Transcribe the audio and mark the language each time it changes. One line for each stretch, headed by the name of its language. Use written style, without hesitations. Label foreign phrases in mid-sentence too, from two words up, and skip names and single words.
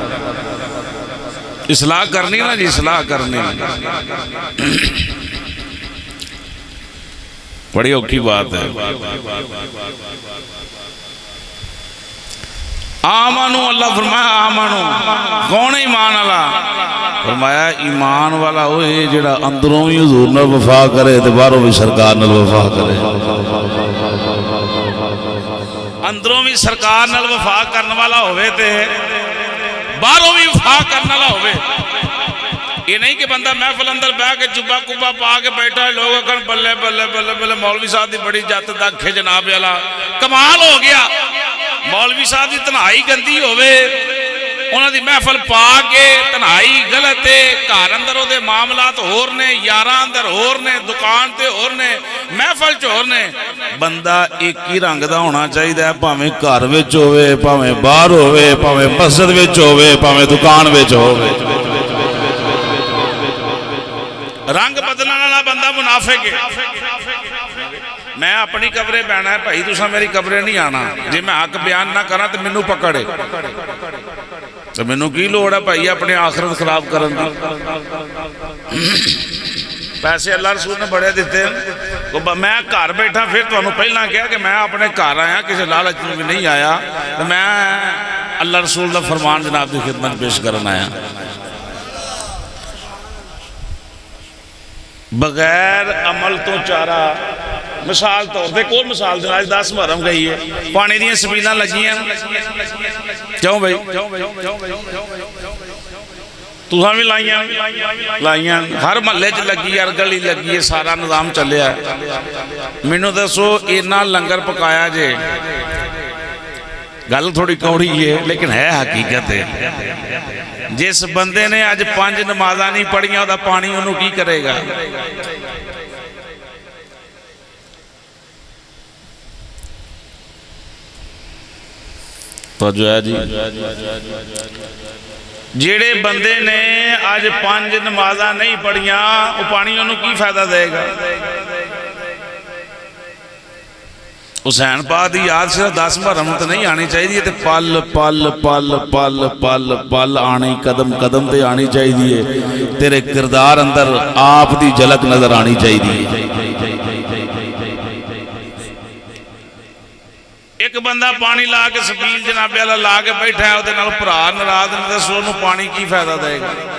Punjabi: اصلاح کرنی نا جی، اصلاح کرنی بڑی اوکھی بات ہے. آمنو، اللہ فرمایا آمنو، کون ایمان والا؟ فرمایا ایمان والا ہوئے جڑا اندروں بھی حضور نال وفا کرے تے باہروں بھی سرکار نال وفا کرے. اندروں بھی سرکار نال وفا کرنے والا ہوئے تے باہروں بھی وفا کرنے والا ہوئے. یہ نہیں کہ بندہ محفل اندر بیٹھ کے جبا کبا پا کے بیٹھا ہے، لوگ کہن بلے بلے بلے بلے مولوی صاحب دی بڑی جت دکھ ہے جناب والا، کمال ہو گیا. مولوی صاحب دی تنہائی گندی ہوئے، انہاں دی محفل پا کے تنہائی غلط ہے، گھر اندر او دے معاملات ہور نے، یاراں اندر ہور نے، دکان تے ہور نے، محفل چ ہور نے. بندہ ایک ہی رنگ دا ہونا چاہیے، بھاویں گھر وچ ہوئے، بھاویں باہر ہوئے، بھاویں مسجد وچ ہوئے، بھاویں دکان وچ ہوئے. رنگ بدلنے والا بندہ منافق ہے. میں اپنی قبرے بہنا ہے بھائی، تساں میری قبرے نہیں آنا. جی میں حق بیان نہ کرا تو مینوں پکڑے، تو مینوں کی لوڑ ہے بھائی اپنے آخرت خراب کرن دی. پیسے اللہ رسول نے بڑے دیتے ہیں.
Urdu: میں گھر بیٹھا، پھر تمہیں پہلا کہا کہ میں اپنے گھر آیا، کسی لالچ میں نہیں آیا،
Punjabi: تو میں اللہ رسول دا فرمان جناب دی خدمت پیش کرنا آیا. بغیر عمل تو چارہ. مثال طور پہ کوئی مثال دینا، 10 محرم گئی ہے، پانی دیاں سبیلاں لگی ہیں، کیوں بھائی تُساں بھی لائیاں، ہر محلے چ لگی، ہر گلی لگی ہے، سارا نظام چلیا ہے. مینوں دسو اینا لنگر پکایا جے، گل تھوڑی کوڑی ہے لیکن ہے حقیقت ہے. جس بندے نے آج 5 نمازاں نہیں پڑھیاں دا پانی انہوں کی کرے گا؟ تو جو ہے جی جیڑے بندے نے آج 5 نمازاں نہیں پڑھیاں وہ پانی انہوں کی فائدہ دے گا؟ حسین پاک دی یاد صرف 10 محرم تو نہیں آنی چاہیے، تے پل پل پل پل پل پل آنی، قدم قدم تے آنی چاہیے. تیرے کردار اندر آپ دی جھلک نظر آنی چاہیے. ایک بندہ پانی لا کے سبیل جناب والا لا کے بیٹھا ہے، وہ بھرا ناراض نے، دسو انہوں پانی کی فائدہ دے گا؟